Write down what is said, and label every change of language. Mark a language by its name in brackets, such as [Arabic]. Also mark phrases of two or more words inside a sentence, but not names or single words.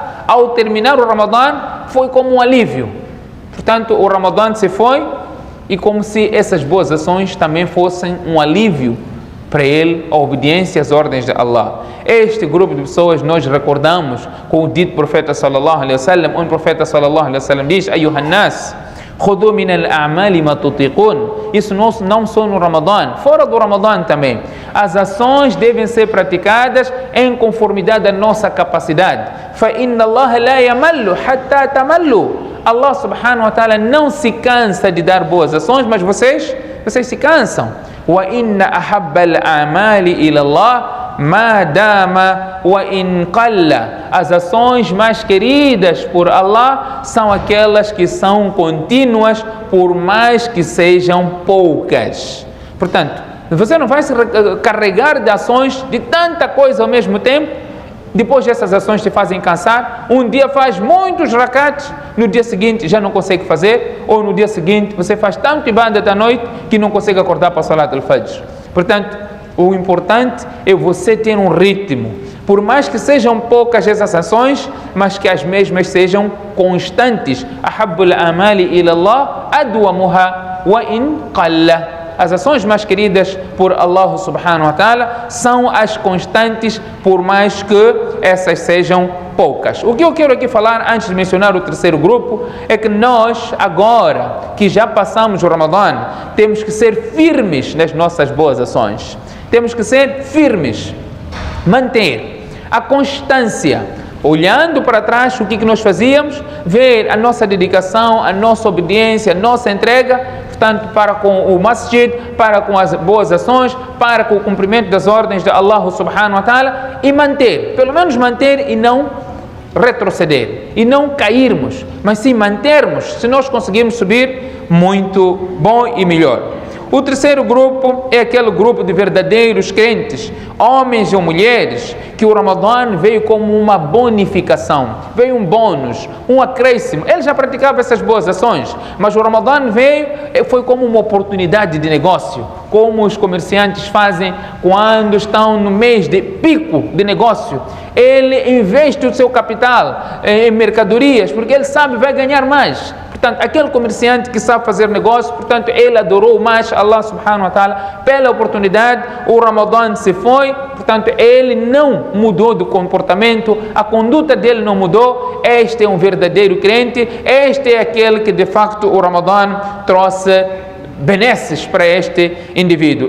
[Portuguese] Ao terminar o Ramadã foi como um alívio. Portanto, o Ramadã se foi e como se essas boas ações também fossem um alívio para ele, a obediência às ordens de Allah. Este grupo de pessoas nós recordamos com o dito profeta [Arabic] صلى الله عليه وسلم, [Portuguese] onde o profeta [Arabic] صلى الله عليه وسلم [Portuguese] diz: [Arabic] "أيها الناس خذوا من الأعمال ما تطيقون." [Portuguese] Isso não só no Ramadã, fora do Ramadã também. As ações devem ser praticadas em conformidade à nossa capacidade. [Arabic] فإن الله لا يمل حتى تملوا. [Portuguese] Allah [Arabic] سبحانه وتعالى [Portuguese] não se cansa de dar boas ações, mas vocês se cansam. [Arabic] وَإِنَّ أَحَبَّ الْأَعْمَالِ إِلَى اللَّهِ مَا دَامَ وَإِنْ قَلَّ. [Portuguese] As ações mais queridas por Allah são aquelas que são contínuas, por mais que sejam poucas. Portanto, você não vai se carregar de ações de tanta coisa ao mesmo tempo. Depois essas ações te fazem cansar. Um dia faz muitos rakats, no dia seguinte já não consegue fazer, ou no dia seguinte você faz tanto ibadah da noite que não consegue acordar para a [Arabic] صلاة الفجر. [Portuguese] Portanto, o importante é você ter um ritmo, por mais que sejam poucas essas ações, mas que as mesmas sejam constantes. [Arabic] أحب الأعمال إلى الله أدومها وإن قل. [Portuguese] As ações mais queridas por Allah [Arabic] سبحانه وتعالى [Portuguese] são as constantes, por mais que essas sejam poucas. O que eu quero aqui falar, antes de mencionar o terceiro grupo, é que nós, agora que já passamos o Ramadã, temos que ser firmes nas nossas boas ações. Temos que ser firmes, manter a constância, olhando para trás o que nós fazíamos, ver a nossa dedicação, a nossa obediência, a nossa entrega, portanto, para com o masjid, para com as boas ações, para com o cumprimento das ordens de Allah [Arabic] سبحانه وتعالى, [Portuguese] e manter, pelo menos manter e não retroceder, e não cairmos, mas sim mantermos. Se nós conseguirmos subir, muito bom e melhor. O terceiro grupo é aquele grupo de verdadeiros crentes, homens ou mulheres, que o Ramadã veio como uma bonificação, veio um bônus, um acréscimo. Eles já praticavam essas boas ações, mas o Ramadã foi como uma oportunidade de negócio, como os comerciantes fazem quando estão no mês de pico de negócio. Ele investe o seu capital em mercadorias, porque ele sabe que vai ganhar mais. Portanto, aquele comerciante que sabe fazer negócio, portanto, ele adorou mais Allah [Arabic] سبحانه وتعالى [Portuguese] pela oportunidade. O Ramadã se foi, portanto, ele não mudou de comportamento, a conduta dele não mudou. Este é um verdadeiro crente, este é aquele que de facto o Ramadã trouxe benesses para este indivíduo.